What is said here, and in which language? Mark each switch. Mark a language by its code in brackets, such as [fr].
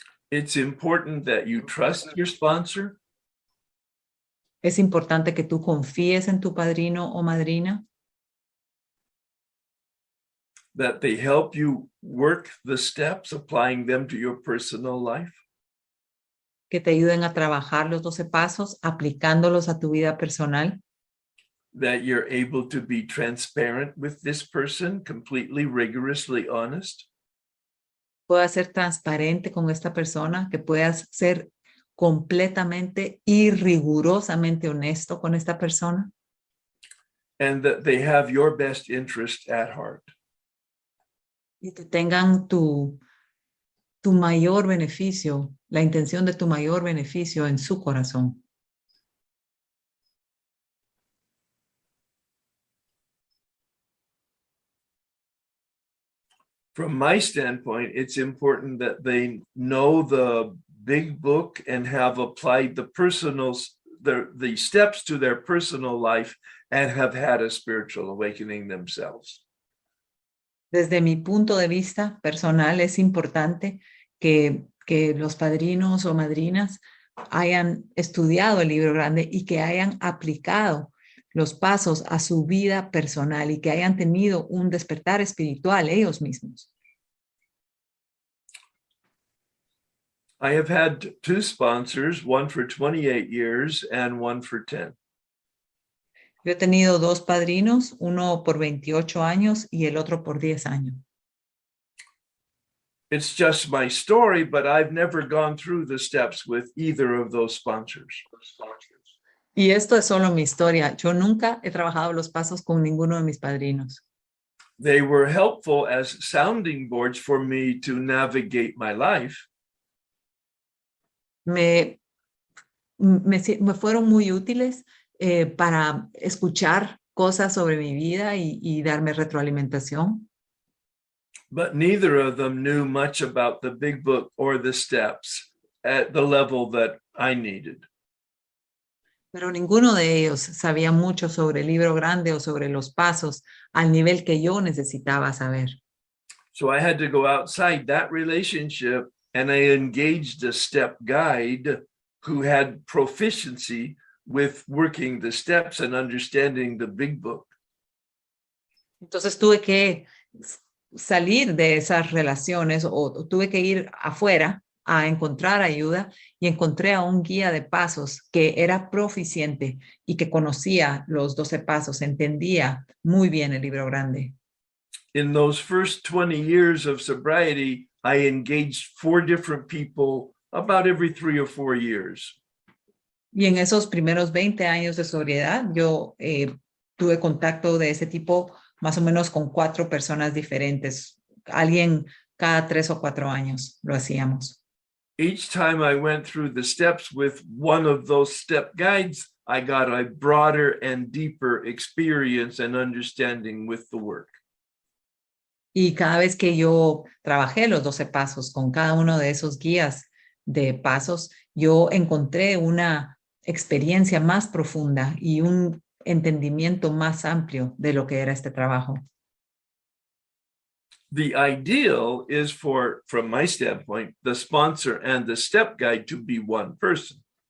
[en] It's important that you trust your sponsor. [es] Es importante que tú confíes en tu padrino o madrina, [en] that they help you work the steps, applying them to your personal life. [es] que te ayuden a trabajar los 12 pasos, aplicándolos a tu vida personal, [en] That you're able to be transparent with this person, completely, rigorously honest. [es] puedas ser transparente con esta persona, que puedas ser completamente y rigurosamente honesto con esta persona. [en] And that they have your best interest at heart. [es] Y que tengan tu mayor beneficio, la intención de tu mayor beneficio en su corazón. [en] From my standpoint, it's important that they know the big book and have applied the steps to their personal life and have had a spiritual awakening themselves. [es] Desde mi punto de vista personal, es importante que los padrinos o madrinas hayan estudiado el libro grande y que hayan aplicado los pasos a su vida personal y que hayan tenido un despertar espiritual ellos mismos. [en] I have had two sponsors, one for 28 years and one for 10. [es] Yo he tenido dos padrinos, uno por 28 años y el otro por 10 años. [en] It's just my story, but I've never gone through the steps with either of those sponsors. [es] Y esto es solo mi historia. Yo nunca he trabajado los pasos con ninguno de mis padrinos. [en] They were helpful as sounding boards for me to navigate my life. [es] Me fueron muy útiles para escuchar cosas sobre mi vida y darme retroalimentación. [en] But neither of them knew much about the big book or the steps at the level that I needed. [es] Pero ninguno de ellos sabía mucho sobre el libro grande o sobre los pasos al nivel que yo necesitaba saber. [en] So I had to go outside that relationship, and I engaged a step guide who had proficiency with working the steps and understanding the big book. [es] Entonces tuve que salir de esas relaciones o tuve que ir afuera a encontrar ayuda y encontré a un guía de pasos que era proficiente y que conocía los 12 pasos, entendía muy bien el libro grande. [en] In those first 20 years of sobriety, I engaged 4 different people about every 3 or 4 years. [es] Y en esos primeros 20 años de sobriedad, yo tuve contacto de ese tipo más o menos con 4 personas diferentes alguien cada 3 o 4 años lo hacíamos. [en] Each time I went through the steps with one of those step guides, I got a broader and deeper experience and understanding with the work. [es] Y cada vez que yo trabajé los 12 pasos con cada uno de esos guías de pasos, yo encontré una experiencia más profunda y un entendimiento más amplio de lo que era este trabajo. [en] The ideal is for, from my standpoint, the sponsor and the step guide to be one person.